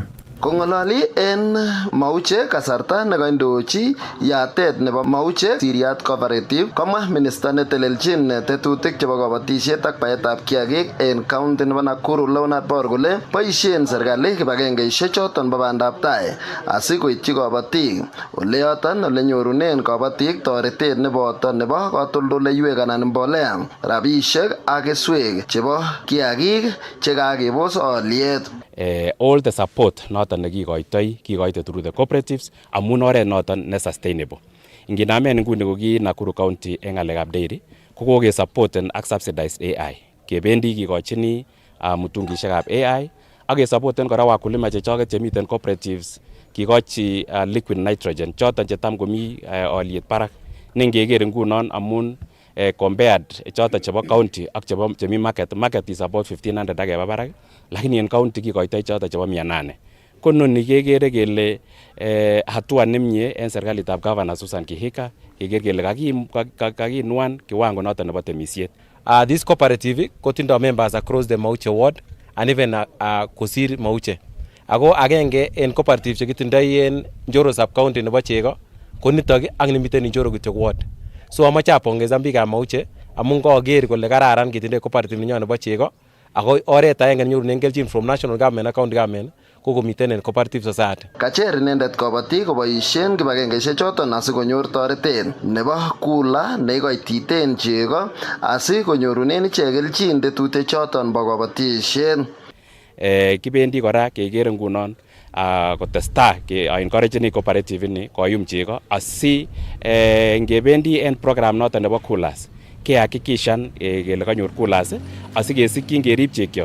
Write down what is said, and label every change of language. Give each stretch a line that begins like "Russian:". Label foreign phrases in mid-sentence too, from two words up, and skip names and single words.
Kalenjin: Kongololi en Mauche kasarta nekaindochi yatet nebo Mauche Siriat Cooperative komwa minister netelelchin tetutik chebo kabatisiet ak baetab kiagik en county nebo Nakuru Leonard Bor kole boisien serikali kibagengeisiek choton bo bandab tai asikoityi kabatik ole yoton ole nyorunen kabatik toretet neboto nebo katoldoleiwek anan mbolea rabisiek ak keswek chebo kiagik chekakebos aliet.
English: All the support
Kalenjin: noton kikoitoi
English: through the cooperatives
Kalenjin: amun oret noton ne sustainable. Inginamen nguni ko ki Nakuru County eng ngalekab dairy ko kokesupporten ak
English: subsidized AI.
Kalenjin: Kebendi kikochini mutungishekab AI ak kesupporten kora wakulima chechoket chemiten cooperatives kikochi
English: liquid nitrogen
Kalenjin: choton chetam komi aliet barak. Nengeker ngunon amun compared choton chebo county ak chemi market
English: is about 1500
Kalenjin: akeba barak, lakini en county kikoitoi choton chebo 800. Ko noni kekere kele hatua nemie en serikalitab Governor Susan Kihika keker kele kakinuan kiwango noton nebo temisiet.
English: This cooperative kotindo members across the Mauche ward and even kosir Mauche.
Kalenjin: Ako agenge en cooperative chekitindoi en Njoro
English: sub county
Kalenjin: nebo chego ko nitok ak nimiten Njoro kityo ward. So amache apongeza biikab Mauche amun kaker kole kararan kitindoi cooperative nenyon nebo chego ako oret aenge nenyorunen kelchin
English: from national government
Kalenjin: ak
English: county government
Kalenjin: ko komiten en
English: cooperative society.
Kalenjin: Kacher inendet kabatik koboisien kibagengeisiek choton asikonyor toretet nebo kula neikoititen chego asikonyorunen ichek kelchin tetutiet choton bo kabatisiet. Kibendi kora keker ngunon kotestai
English: encouraging cooperative
Kalenjin: ini koyum chego asi ngebendi en program noton nebo coolers kehakikishan kele kanyor coolers asikesikyin kerib chekyok.